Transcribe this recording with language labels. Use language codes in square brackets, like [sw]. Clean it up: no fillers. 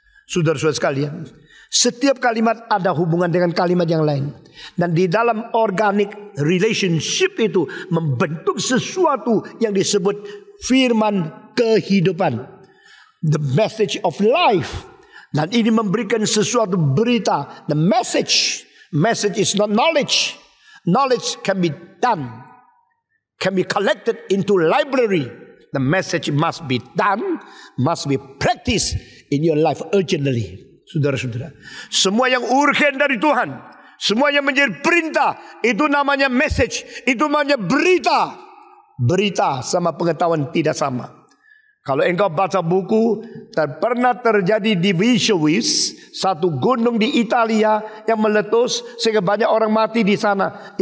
[id] Saudara-saudara sekalian, setiap kalimat ada hubungan dengan kalimat yang lain. Dan di dalam organic relationship itu membentuk sesuatu yang disebut firman kehidupan. [en] The message of life. [id] Dan ini memberikan sesuatu berita. [en] The message. Message is not knowledge. Knowledge can be done. Can be collected into library. The message must be done. Must be practiced in your life urgently. [id] Saudara-saudara, semua yang urgen dari Tuhan, semua yang menjadi perintah, itu namanya message, itu namanya berita. Berita sama pengetahuan tidak sama. Kalau engkau baca buku, pernah terjadi di Vesuvius, satu gunung di Italia yang meletus sehingga banyak orang mati di sana.